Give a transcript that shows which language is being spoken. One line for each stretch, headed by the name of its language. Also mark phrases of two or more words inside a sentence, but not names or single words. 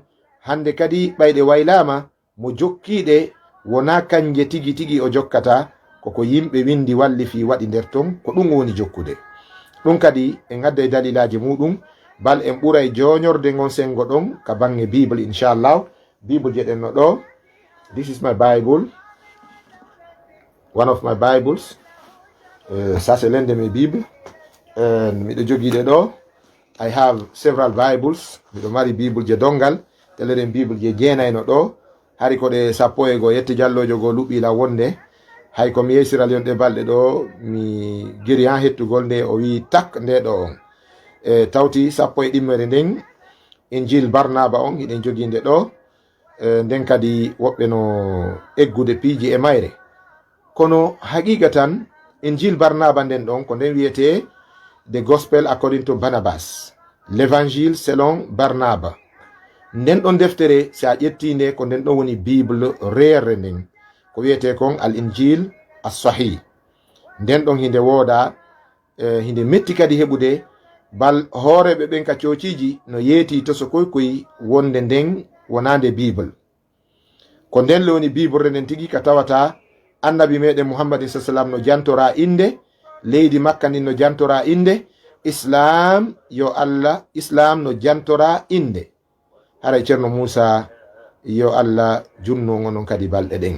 Fula: hande kadi ɓayɗe waylama mo jokkiɗe wona kanje tigi tigi o jokkata, koko yimɓe windi walli fi waɗi nder ton, ko ɗum woni jokkude ɗum. kadi en gadday dalilaji muɗum, bal en ɓuray joñorde gon sengo ɗon ka bange bible inchallah. Bible je ɗen no ɗo,
English: this is my bible, one of my bibles,
French: ça c'est l'un de mes bibles,
Fula: miɗo jogiɗe ɗo.
English: I have several bibles,
Fula: miɗo mari bible je dongal, teleren bible je jeenayno ɗo, hari ko ɗe 10 yetti jallojo go luɓila wonde, hay komi yesiral yonɗe balɗe ɗo mi giri ha hettugol nde o wi tak nde ɗo on tawti 11 nden injil barnaba on hiɗen joginde ɗo. Nden kadi woɓɓe no eggude piiji e mayre, kono haqiqa tan injil barnaba nden ɗon ko nden wiyete
English: the gospel according to Barnabas,
French: l'évangile selon Barnaba.
Fula: Nden ɗon deftere si a ƴettinde ko nden ɗon woni bible reere nden ko wiyete kon
Arabic: الإنجيل الصحيح.
Fula: nden ɗon hinde wooda hinde metti kadi heɓude, bal hooreɓe ɓen ka cociji no yeeti to so koykoy wonde nden wonande bible. ko nden lewni bible nden tigi ka tawata annabi meɗen muhammadin sallam no jantora inde, leydi makka ndin no jantora inde, islam yo Allah islam no jantora inde, haray ceerno Moussa yo Allah junnogo non kadi balɗe ɗen.